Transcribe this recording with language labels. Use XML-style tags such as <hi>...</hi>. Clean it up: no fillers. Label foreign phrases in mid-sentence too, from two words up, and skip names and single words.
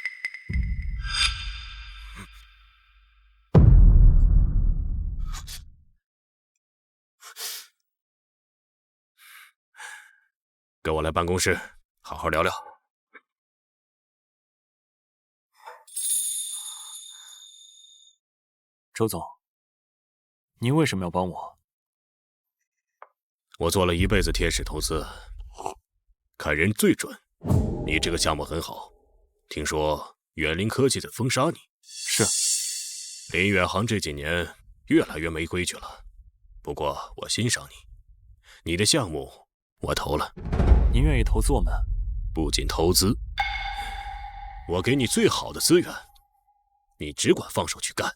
<zh>跟我来办公室，好好聊聊。周总，您为什么要帮我？我做了一辈子天使投資，看人最準。你這個項目很好，聽說遠靈科技在封殺你。是。林遠航這幾年越來越沒規矩了，不過我欣賞你，你的項目我投了。您願意投資我們？不僅投資，我給你最好的資源，你只管放手去幹。</zh>